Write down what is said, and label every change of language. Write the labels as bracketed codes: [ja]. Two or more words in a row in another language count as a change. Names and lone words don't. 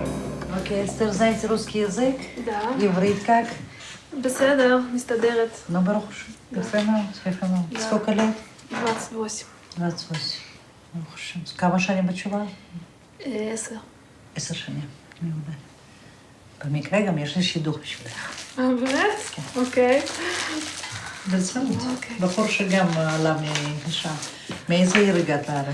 [en] Okay, Esther, [ru] знаете русский язык? Да. Иврит как? [he] בסדר, מסתדרת. Ну, ברוך השם. יפה מאוד, יפה מאוד. [ru] сколько лет? 28. 28. [he] ברוך השם. כמה שנים בתשובה? 10. 10 שנים. מעולה. במקרה גם יש לי שידוך בשבילך. באמת? כן. אוקיי. ברצינות. בחור שגם עלה משם. מאיזה עיר הגעת לארץ?